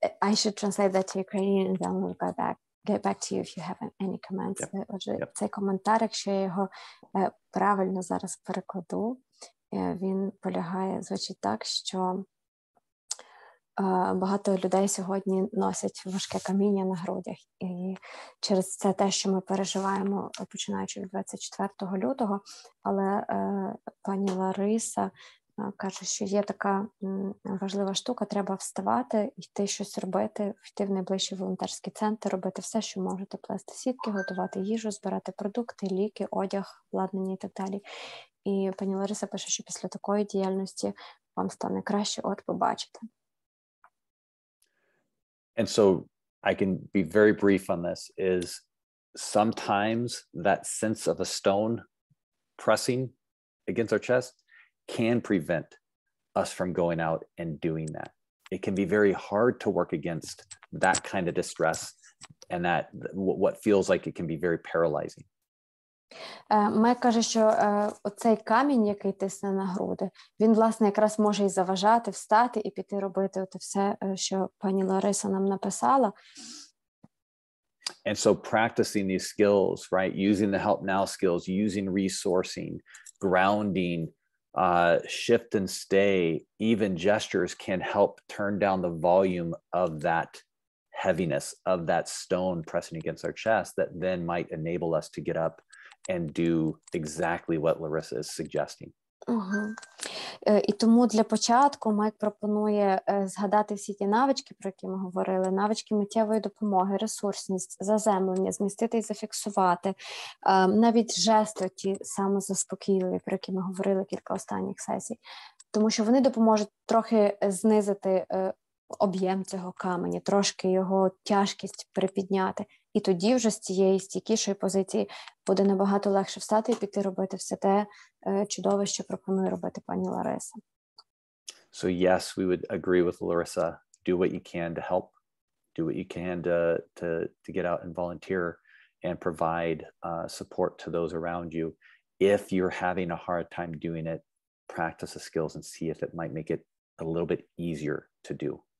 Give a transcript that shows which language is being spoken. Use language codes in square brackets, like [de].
[en] I should translate that to Ukrainian and then we'll get back to you if you have any comments. [uk] Отже, цей коментар, якщо я його правильно зараз перекладу, він полягає, звучить так, що багато людей сьогодні носять важке каміння на грудях. І через це те, що ми переживаємо, починаючи від 24 лютого, але пані Лариса каже, що є така важлива штука, треба вставати, йти щось робити, йти в найближчий волонтерський центр, робити все, що можете, плести сітки, готувати їжу, збирати продукти, ліки, одяг, обладнання і так далі. І пані Лариса пише, що після такої діяльності вам стане краще, от побачите. [en] And so I can be very brief on this, is sometimes that sense of a stone pressing against our chest can prevent us from going out and doing that. It can be very hard to work against that kind of distress and that what feels like it can be very paralyzing. [uk] Майк каже, що оцей камінь, який тисне на груди, він, власне, якраз може і заважати встати і піти робити оте все, що пані Лариса нам написала. [en] And so practicing these skills, right? Using the help now skills, using resourcing, grounding, shift and stay, even gestures can help turn down the volume of that heaviness, of that stone pressing against our chest that then might enable us to get up and do exactly what Larissa is suggesting. [uk] І тому для початку Майк пропонує згадати всі ті навички, про які ми говорили, навички миттєвої допомоги, ресурсність, заземлення, змістити і зафіксувати, навіть жести, ті самозаспокійливі, про які ми говорили кілька останніх сесій, тому що вони допоможуть трохи знизити об'єм цього каменя, трошки його тяжкість припідняти. І тоді вже з цієї стійкішої позиції буде набагато легше встати і піти робити все те чудове, що пропонує робити пані Лариса. [en] So yes, we would agree with Larissa. Do what you can to help. Do what you can to get out and volunteer and provide support to those around you. If you're having a hard time doing it, practice the skills and see if it might make it a little bit easier to do.